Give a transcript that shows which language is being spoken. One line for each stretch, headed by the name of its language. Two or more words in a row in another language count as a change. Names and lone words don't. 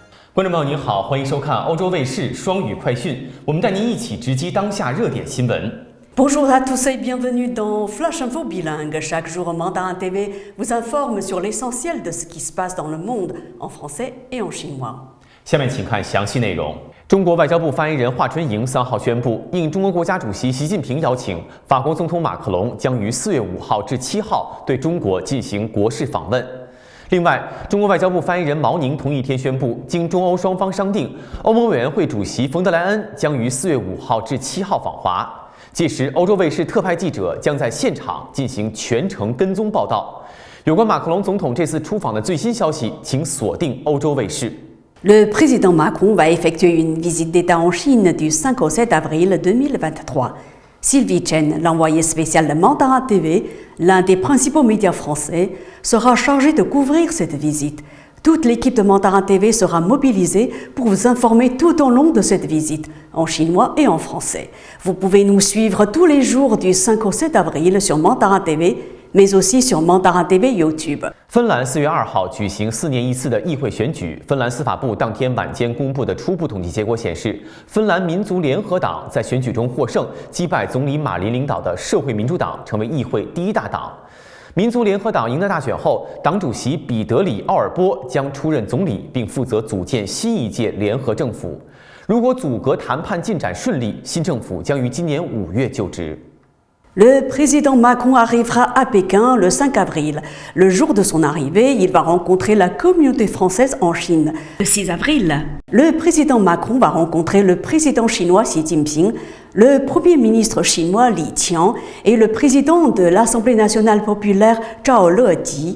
Chinese: 观众朋友您好，欢迎收看欧洲卫视双语快讯，我们带您一起直击当下热点新闻。
French: Bonjour à tous et bienvenue dans Flash Info Bilingue. Chaque jour, Mandarin TV vous informe sur l'essentiel de ce qui se passe dans le monde en français et en chinois.
Chinese: 下面请看详细内容。中国外交部发言人华春莹3号宣布，应中国国家主席习近平邀请，法国总统马克龙将于4月5号至7号对中国进行国事访问。另外，中国外交部发言人毛宁同一天宣布，经中欧双方商定，欧盟委员会主席冯德莱恩将于4月5号至7号访华。届时，欧洲卫视特派记者将在现场进行全程跟踪报道。有关马克龙总统这次出访的最新消息，请锁定欧洲卫视。
French: Le président Macron va effectuer une visite d'État en Chine du 5 au 7 avril 2023. Sylvie Chen, l'envoyé spécial de Mandarin TV, l'un des principaux médias français, sera chargé de couvrir cette visite. Toute l'équipe de Mandarin TV sera mobilisée pour vous informer tout au long de cette visite, en chinois et en français. Vous pouvez nous suivre tous les jours du 5 au 7 avril sur Mandarin TV, mais aussi sur Mandarin TV YouTube.
Chinese: 芬兰4月2号举行4年一次的议会选举。芬兰司法部当天晚间公布的初步统计结果显示，芬兰民族联合党在选举中获胜，击败总理马林领导的社会民主党，成为议会第一大党。民族联合党赢得大选后，党主席彼得里奥尔波将出任总理，并负责组建新一届联合政府。如果阻隔谈判进展顺利，新政府将于今年5月就职。
French: Le président Macron arrivera à Pékin le 5 avril. Le jour de son arrivée, il va rencontrer la communauté française en Chine. Le 6 avril, le président Macron va rencontrer le président chinois Xi Jinping, le premier ministre chinois Li Qiang et le président de l'Assemblée nationale populaire Zhao Leji.